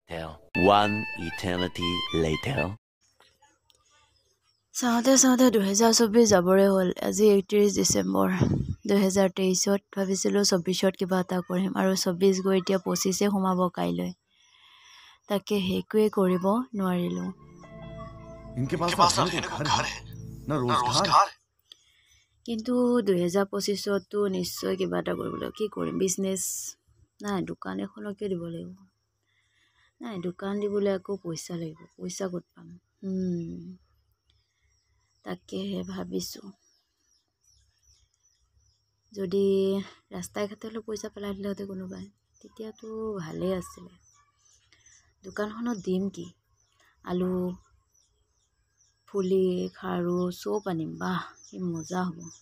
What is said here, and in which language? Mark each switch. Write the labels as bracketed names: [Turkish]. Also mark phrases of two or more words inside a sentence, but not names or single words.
[English] One eternity later. [Assamese] চাওঁতে 2024 যাবৰে হ'ল আজি 31 ডিচেম্বৰ 2023 ভাবিছিলোঁ 24 কিবা এটা কৰিম আৰু 24 গৈ এতিয়া 25 সোমাব কাইলৈ তাকে হেকুৱে কৰিব নোৱাৰিলোঁ [Hindi] इनके पास घर है ना रोजगार [Assamese] কিন্তু 2025 তো নিশ্চয় কিবা এটা কৰিব লাগিব কি কৰিম বিজনেছ নাই দোকান এখনকে দিব লাগিব নাই দোকান দিবলৈ আকৌ পইচা লাগিব পইচা ক'ত পাম তাকেহে ভাবিছোঁ যদি ৰাস্তাই ঘাটে পইচা পেলাই দিলেহেঁতে কোনোবাই তেতিয়াতো ভালেই আছিলে দোকানখনত দিম কি আলু ফুলি খাৰু চব আনিম বাহ কি মজা হ'ব